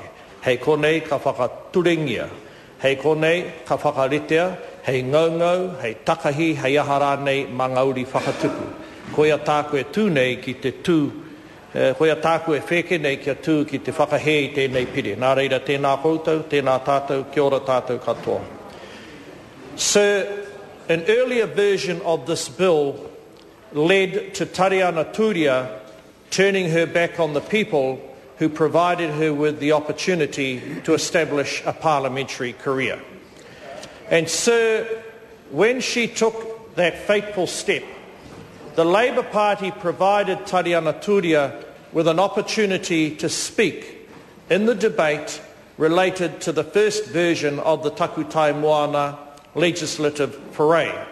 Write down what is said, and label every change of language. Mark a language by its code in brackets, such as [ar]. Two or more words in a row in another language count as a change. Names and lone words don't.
[mi] Hei konei ka whakaturengia, hei konei ka whakaritea, hei ngaungau, hei takahi, hei ahara nei mangauri whakatupu. Koia tāku e tū nei ki te tū, koia tāku e wheke nei kia tū ki te whakahe i tēnei pire. Nā reira tēnā koutou, tēnā tātou, kia ora tātou katoa. [en] Sir, an earlier version of this bill led to Tariana Turia turning her back on the people who provided her with the opportunity to establish a parliamentary career. And sir, when she took that fateful step, the Labour Party provided Tariana Turia with an opportunity to speak in the debate related to the first version of the Takutai Moana legislative foray.